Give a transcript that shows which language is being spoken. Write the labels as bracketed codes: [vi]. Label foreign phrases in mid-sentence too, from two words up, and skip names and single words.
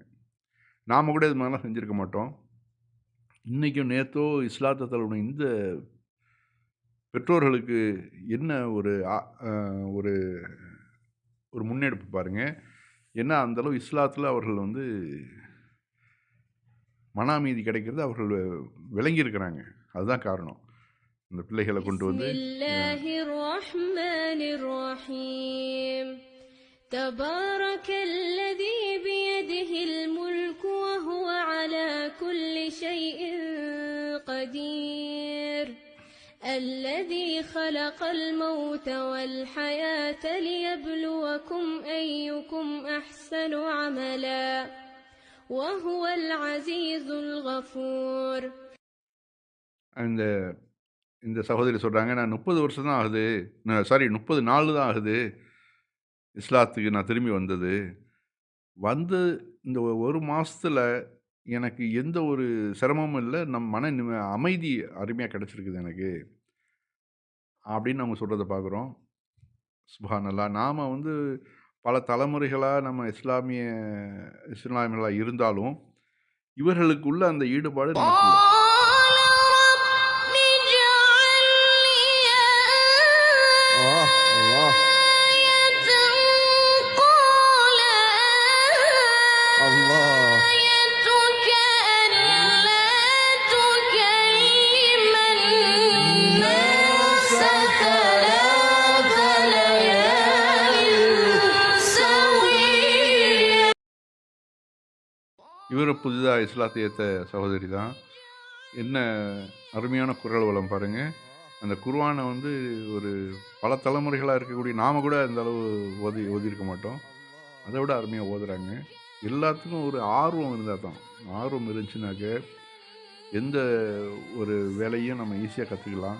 [ta] நாம கூட இது மாரிலாம் செஞ்சிருக்க மாட்டோம். இன்னைக்கும் நேத்தோ இஸ்லாத்த தழுவின இந்த பெற்றோர்களுக்கு என்ன ஒரு அ ஒரு ஒரு முன்னெடுப்பு பாருங்க. ஏன்னா, அந்த அளவு இஸ்லாத்துல அவர்கள் வந்து மன அமைதி கிடைக்கிறது அவர்கள் விளங்கியிருக்கிறாங்க. அதுதான் காரணம். இந்த பிள்ளைகள கொண்டு [ar] بسم [ta] வந்து [ar] الله الرحمن الرحيم تبارك الذي بيده الملك وهو على كل شيء قدير الذي خلق الموت والحياة ليبلوكم أيكم أحسن عملا وهو العزيز الغفور. [ta] இந்த இந்த சகோதரி சொல்றாங்க, "நான் 30 வருஷம் தான் ஆகுது. சாரி 30 நாள் தான் ஆகுது. இஸ்லாத்துக்கு நான் திரும்பி வந்தது. வந்து இந்த 1 மாசத்துல எனக்கு எந்த ஒரு சிரமமும் இல்ல. மன அமைதி அருமையா கிடைச்சிருக்குது எனக்கு." அப்படின்னு அவங்க சொல்றத பார்க்குறோம். சுப்ஹானல்லாஹ். நாம வந்து பல தலைமுறைகளா நம்ம இஸ்லாமியர்களா இருந்தாலும், இவர்களுக்குள்ள அந்த ஈடுபாடு நமக்கு இல்ல. [ar] قال رب اجعل لي الله آية قال الله آيتك ألا تكلم الناس ثلاث ليال سويا. [ta] இவரு புதிதா இஸ்லாத்தை ஏத்த சகோதரி தான். என்ன அருமையான குரல் வளம் பாருங்க. அந்த குர்ஆன வந்து ஒரு பல தலைமுறைகளா இருக்கக்கூடிய நாம கூட அந்த அளவு ஓதியிருக்க மாட்டோம். அத விட அருமையா ஓதுறாங்க. எல்லாத்துக்கும் ஒரு ஆர்வம் இருந்தா தான். ஆர்வம் இருந்துச்சுனாக்க, எந்த ஒரு வேலையும் நம்ம ஈஸியா கத்துக்கலாம்.